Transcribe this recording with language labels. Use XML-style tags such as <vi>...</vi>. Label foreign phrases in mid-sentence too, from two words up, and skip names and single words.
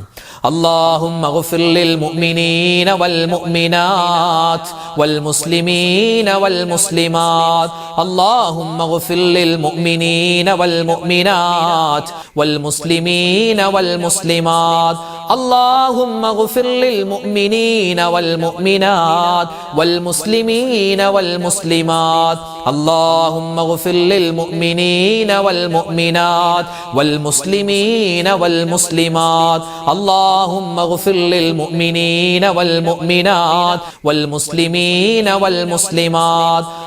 <ar>اللهم اغفر للمؤمنين والمؤمنات والمسلمين والمسلمات. اللهم اغفر للمؤمنين والمؤمنات والمسلمين والمسلمات. اللهم اغفر للمؤمنين والمؤمنات والمسلمين والمسلمات. اللهم اغفر للمؤمنين والمؤمنات والمسلمين والمسلمات. اللهم اغفر للمؤمنين والمؤمنات والمسلمين والمسلمات.</ar>